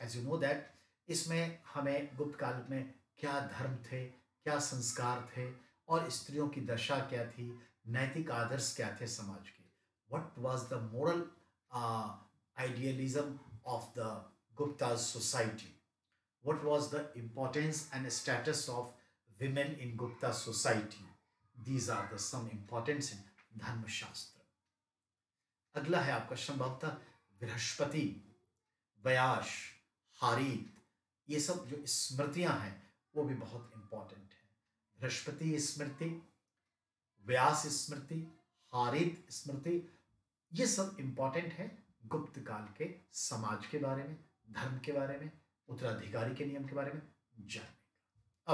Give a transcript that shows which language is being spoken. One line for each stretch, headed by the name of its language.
English: as you know that
Hindi: इसमें हमें गुप्त काल में क्या धर्म थे, क्या संस्कार थे और स्त्रियों की दशा क्या थी, नैतिक आदर्श क्या थे समाज के,
English: what was the moral idealism of the Gupta's society, what was the importance and status of women in Gupta society. These are the some importance in Dharmashastra.
Hindi: अगला है आपका संभवतः बृहस्पति, व्यास, हारीत, ये सब जो स्मृतियां हैं वो भी बहुत इंपॉर्टेंट है। बृहस्पति स्मृति, व्यास स्मृति, हारीत स्मृति, ये सब इंपॉर्टेंट है गुप्त काल के समाज के बारे में, धर्म के बारे में, उत्तराधिकारी के नियम के बारे में जानने का।